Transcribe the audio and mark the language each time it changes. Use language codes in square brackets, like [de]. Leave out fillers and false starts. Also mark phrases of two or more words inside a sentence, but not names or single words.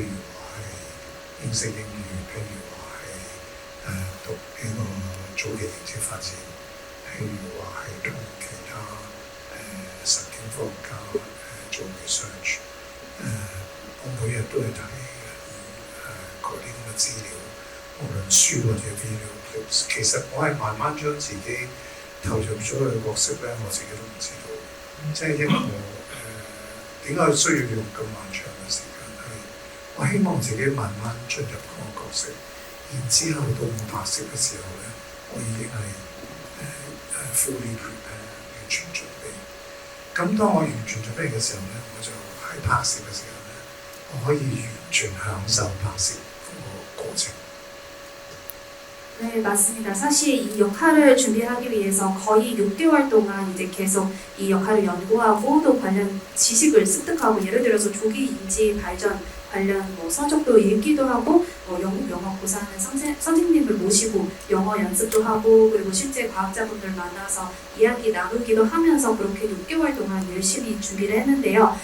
[yue] 如話係認識英語，譬如話係讀呢個早期認知發展，譬如話係同其他神經科學家做 research，我每日都係睇嗰啲咁嘅資料，無論書或者 [en] video clips， [yue] 其實我係慢慢將自己投入咗佢嘅角色咧，我自己都唔知道。即係一個點解需要用咁漫長嘅時間？係我希望自己慢慢進入嗰個角色，然之後到我拍攝嘅時候咧，我已經係 [en] fully prepare [yue] 完全準備。咁當我完全準備嘅時候咧，我就喺拍攝嘅時候咧，我可以完全享受拍攝嗰個過程。 [ko] 네, 맞습니다. 사실 이 역할을 준비하기 위해서 거의 6개월 동안 이제 계속 이 역할을 연구하고 또 관련 지식을 습득하고 예를 들어서 조기 인지 발전 관련 뭐 서적도 읽기도 하고 영국 영어 고사하는 선생님을 모시고 영어 연습도 하고 그리고 실제 과학자분들 만나서 이야기 나누기도 하면서 그렇게 6개월 동안 열심히 준비를 했는데요.